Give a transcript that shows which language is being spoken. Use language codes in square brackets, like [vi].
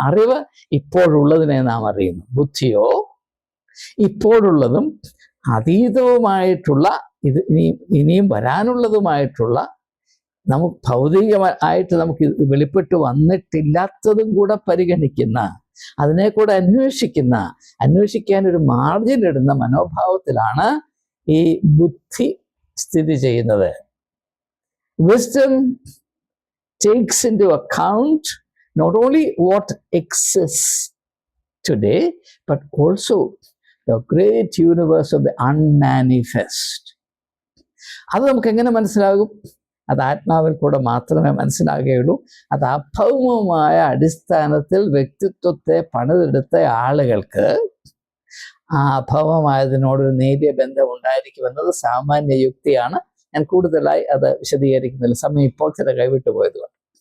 [ml] അറിവ് ഇപ്പോഴുള്ളതിനെ നാം അറിയുന്നു. ബുദ്ധിയോ ഇപ്പോഴുള്ളതും അതീതവുമായിട്ടുള്ള, ഇത് ഇനിയും വരാനുള്ളതുമായിട്ടുള്ള, നമുക്ക് ഭൗതികമായിട്ട് നമുക്ക് വെളിപ്പെട്ട് വന്നിട്ടില്ലാത്തതും കൂടെ പരിഗണിക്കുന്ന, അതിനെ കൂടെ അന്വേഷിക്കാൻ ഒരു മാർജിൻ ഇടുന്ന മനോഭാവത്തിലാണ് ഈ ബുദ്ധി സ്ഥിതി ചെയ്യുന്നത്. [en] Wisdom takes into account not only what exists today, but also the great universe of the unmanifest. [ml] അത് നമുക്ക് എങ്ങനെ മനസ്സിലാകും? അത് ആത്മാവിൽ കൂടെ മാത്രമേ മനസ്സിലാകുകയുള്ളൂ. അത് അഭൗമമായ അടിസ്ഥാനത്തിൽ വ്യക്തിത്വത്തെ പണിതെടുത്ത ആളുകൾക്ക് ആ അഭൗമമായതിനോടൊരു നേരിയ ബന്ധം ഉണ്ടായിരിക്കുമെന്നത് സാമാന്യ യുക്തിയാണ്. ഞാൻ കൂടുതലായി അത് വിശദീകരിക്കുന്നില്ല, സമയം ഇപ്പോൾ ചില കൈവിട്ടു പോയതുകൊണ്ട്.